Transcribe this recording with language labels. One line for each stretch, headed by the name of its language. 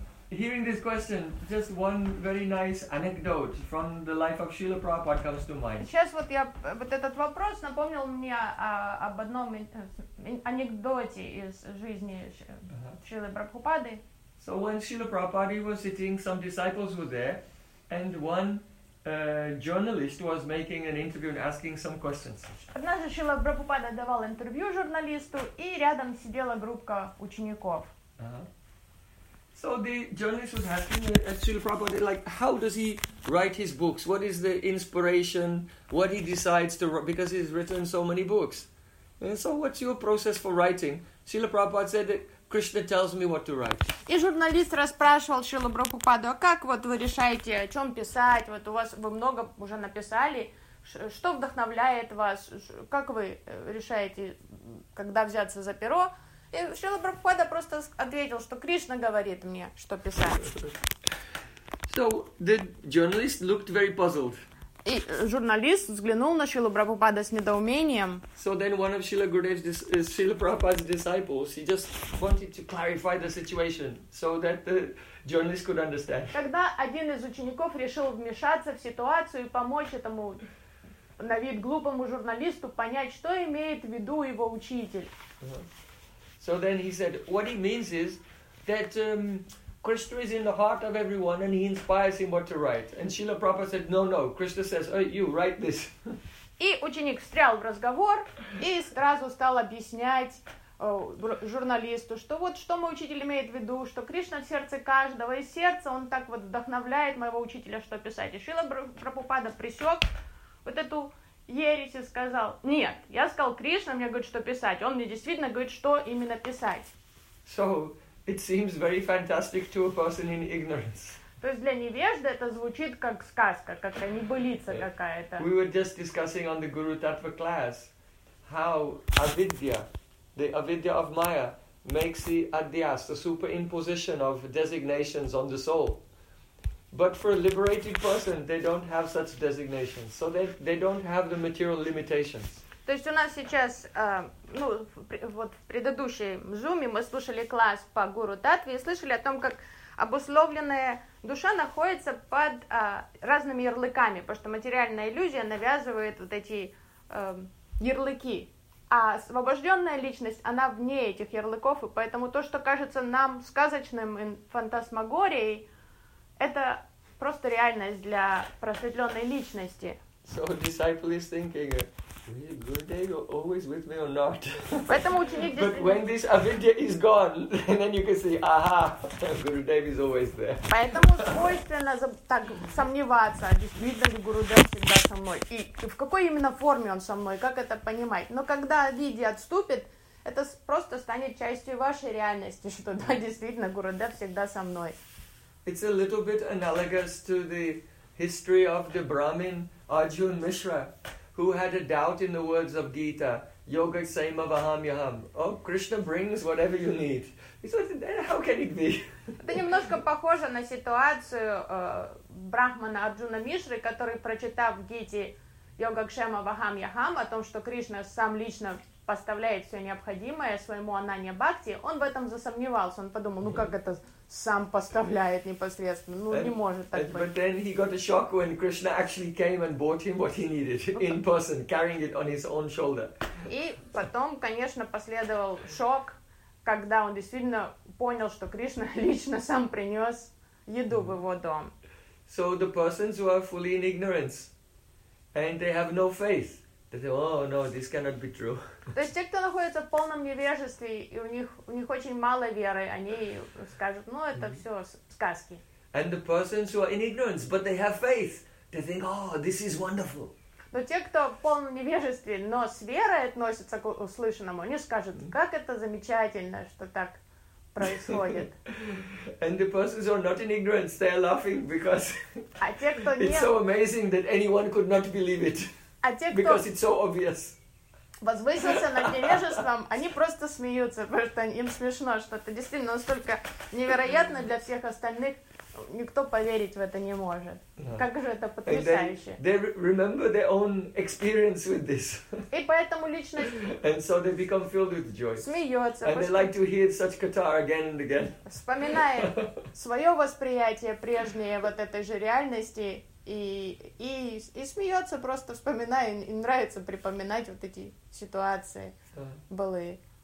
English: Hearing this question, just one very nice anecdote from the life of Srila Prabhupada comes to mind.
Russian: Сейчас вот я вот этот вопрос напомнил мне об одном анекдоте из жизни Шрилы Прабхупады.
English: So when Srila Prabhupada was sitting, some disciples were there, and one journalist was making an interview and asking some questions.
Russian: Однажды Шрила Прабхупада давал интервью журналисту, и рядом сидела группа учеников.
English: So the journalist was asking Srila Prabhupada, like, how does he write his books? What is the inspiration? What he decides to write? Because he's written so many books. And so what's your process for writing? Srila Prabhupada said that Krishna tells me what to write.
Russian: И журналист расспрашивал Шрилу Прабхупаду, а как вот вы решаете, о чем писать? Вот у вас вы много уже написали. Что вдохновляет вас? Как вы решаете, когда взяться за перо? И Шрила Прабхупада просто ответил, что Кришна говорит мне, что писать.
English: So the journalist looked very puzzled.
Russian: И журналист взглянул на Шрилу Прабхупада с недоумением.
English: So then one of Srila Gurudev's Srila Prabhupada's disciples, he just wanted to clarify the situation so that the journalist could understand.
Russian: Когда один из учеников решил вмешаться в ситуацию и помочь этому на вид глупому журналисту понять, что имеет в виду его учитель.
English: So then he said, what he means is that Krishna is in the heart of everyone and he inspires him what to write. And Srila Prabhupada said, no, no, Krishna says, hey, you, write this.
Russian: И ученик встрял в разговор и сразу стал объяснять журналисту, что вот что мой учитель имеет в виду, что Кришна в сердце каждого, и сердце он так вот вдохновляет моего учителя, что писать. И Шрила Прабхупада пресек вот эту ересь и сказал, нет, я сказал Кришна, мне говорит, что писать, он мне действительно говорит, что именно писать.
English: So, it seems very fantastic to a person in ignorance.
Russian: То есть для невежды это звучит как сказка, как-то небылица какая-то.
English: We were just discussing on the Guru Tattva class how avidya, the avidya of Maya, makes the adhyas, the superimposition of designations on the soul. But for a liberated person, they don't have such designations, so they don't have the material limitations.
Russian: То есть у нас сейчас, ну, вот в предыдущем зуме мы слушали класс по Гуру Таттве и слышали о том, как обусловленная душа находится под разными ярлыками, потому что материальная иллюзия навязывает вот эти ярлыки, а освобожденная личность, она вне этих ярлыков, и поэтому то, что кажется нам сказочным фантасмагорией, это просто реальность для просветленной личности.
English: So disciple is thinking, Gurudev always with me or not?
Russian: Поэтому ученик.
English: But when this avidya is gone, then you can see, aha, Gurudev is always there.
Russian: Поэтому свойственно так сомневаться, действительно ли Гурудев всегда со мной, и в какой именно форме он со мной, как это понимать. Но когда авидья отступит, это просто станет частью вашей реальности, что да, действительно Гурудев всегда со мной.
English: It's a little bit analogous to the history of the Brahmin Arjun Mishra, who had a doubt in the words of Gita, yoga sema vaham yaham. Oh, Krishna brings whatever you need. He said, how can it be?
Russian: Это немножко похоже на ситуацию Брахмана Арджуна Мишры, который, прочитав в Гите йога кшема вахам яхам, о том, что Кришна сам лично поставляет все необходимое своему ананья бхакти, он в этом засомневался. Он подумал, ну как это сам поставляет непосредственно, ну не может так быть.
English: But then he got a shock when Krishna actually came and bought him what he needed in person, carrying it on his own shoulder.
Russian: И потом, конечно, последовал шок, когда он действительно понял, что Кришна лично сам принес еду в его дом.
English: So the persons who are fully in ignorance and they have no faith, they say, oh no, this cannot be true.
Russian: То есть те, кто находится в полном невежестве, и у них очень мало веры, они скажут, ну, это все сказки.
English: And the persons who are in ignorance, but they have faith, they think, oh, this is wonderful.
Russian: Но те, кто в полном невежестве, но с верой относятся к услышанному, они скажут, как это замечательно, что так происходит.
English: And the persons who are not in ignorance, they are laughing because it's so amazing that anyone could not believe it. Because it's so obvious.
Russian: Возвысился над невежеством, они просто смеются, потому что им смешно, что это действительно настолько невероятно для всех остальных, никто поверить в это не может. No. Как же это потрясающе.
English: They remember their own experience with this.
Russian: И поэтому личность
English: and so they become filled with joy.
Russian: Смеется.
English: And they like to hear such katar again and again.
Russian: Вспоминает свое восприятие прежнее вот этой же реальности, И смеется, просто вспоминая, и нравится припоминать вот эти ситуации былые.